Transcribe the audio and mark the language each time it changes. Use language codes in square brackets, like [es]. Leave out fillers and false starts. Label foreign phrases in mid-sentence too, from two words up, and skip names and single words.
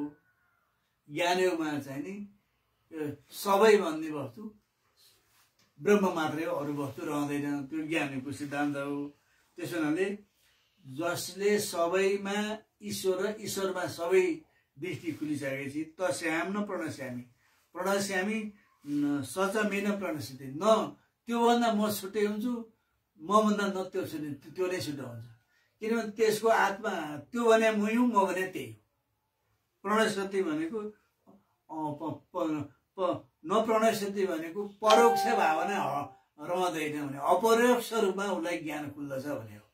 [ne] ज्ञानयोगमा चाहिँ नि सबै भन्ने वस्तु ब्रह्म मात्रै हो, अरू वस्तु रहँदैन। त्यो ज्ञानयोगको सिद्धान्त हो। त्यसो हुनाले जसले सबैमा ईश्वर र ईश्वरमा सबै दृष्टि खुलिसकेपछि [sa] तस्याम न प्रणश्यामि प्रणश्यामि सच मेन प्रणश्यति। [ne] न त्योभन्दा म छुट्टै हुन्छु, मभन्दा न त्यो छुट्टै, त्यो नै छुट्टै हुन्छ। किनभने त्यसको आत्मा त्यो भने म हुँ, म भने त्यही हो। प्रणश्यति भनेको नप्रणश्यति भनेको परोक्ष भावना रहँदैन भने अपरोक्ष रूपमा उसलाई ज्ञान खुल्दछ भने हो।